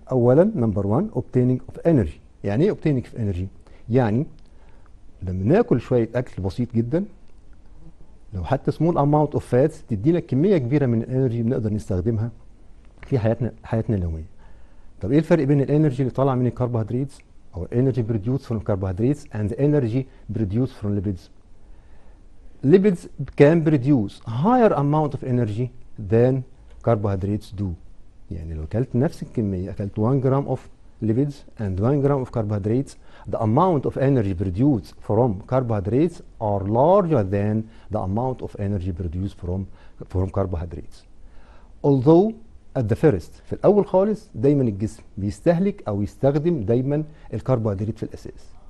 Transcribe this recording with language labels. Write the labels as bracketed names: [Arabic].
[Arabic] اولا نمبر 1 [English] obtaining of energy. [Arabic] يعني ايه [English] obtaining of energy؟ [Arabic] يعني لما ناكل شويه اكل بسيط جدا، لو حتى [English] small amount of fats [Arabic] تدينا كميه كبيره من الانرجي بنقدر نستخدمها في حياتنا اليوميه. طب ايه الفرق بين الانرجي اللي طالعه من الكربوهيدرات او [English] energy produced from carbohydrates and the energy produced from lipids? Lipids can produce higher amount of energy than carbohydrates do. [Arabic] يعني لو اكلت نفس الكميه، اكلت 1 جرام [English] of lipids and 1 gram of carbohydrates, the amount of energy produced from carbohydrates are larger than the amount of energy produced from carbohydrates. Although at the first [Arabic] في الأول خالص دايما الجسم بيستهلك أو يستخدم دايما الكربوهيدرات في الأساس.